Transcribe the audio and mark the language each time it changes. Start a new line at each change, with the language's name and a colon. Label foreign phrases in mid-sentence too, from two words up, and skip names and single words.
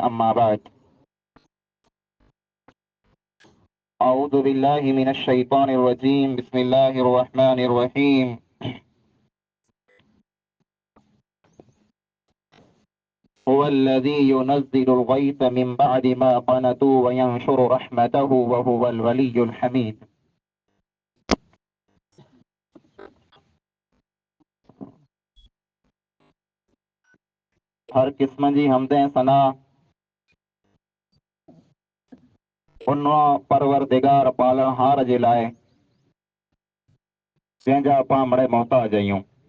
Arabic: أما بعد، أعوذ بالله من الشيطان الرجيم. بسم الله الرحمن الرحيم. هو الذي ينزل الغيث من بعد ما قنطوا وينشر رحمته وهو الولي الحميد.
Sindhi: हर किस्म जी हमदें सना उन परवरदिगार पालनहार जे लाइ जंहिंजा पाण बड़े मोहताज आहियूं।